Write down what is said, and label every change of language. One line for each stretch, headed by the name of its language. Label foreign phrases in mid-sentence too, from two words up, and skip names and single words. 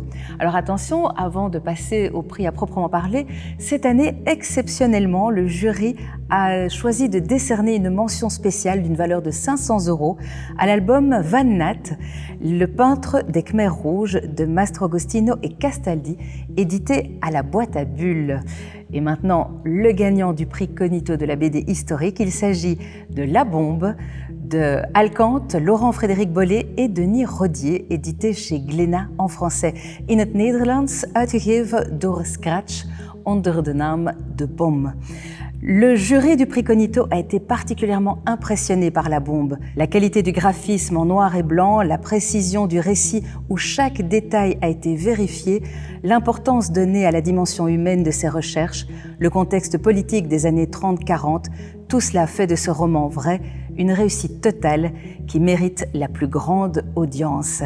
French: Alors attention, avant de passer au prix à proprement parler, cette année, exceptionnellement, le jury a choisi de décerner une mention spéciale d'une valeur de 500 € à l'album Van Nat, le peintre des Khmers rouges de Mastrogostino et Castaldi, édité à la boîte à bulles. Et maintenant, le gagnant du prix Cognito de la BD historique, il s'agit de La Bombe, de Alkant, Laurent-Frédéric Bollé et Denis Rodier, édité chez Glénat en français.
Dutch: In het Nederlands uitgegeven door Scratch onder de naam De Bombe.
French: Le jury du prix Cognito a été particulièrement impressionné par La Bombe. La qualité du graphisme en noir et blanc, la précision du récit où chaque détail a été vérifié, l'importance donnée à la dimension humaine de ses recherches, le contexte politique des années 30-40, tout cela fait de ce roman vrai une réussite totale qui mérite la plus grande audience.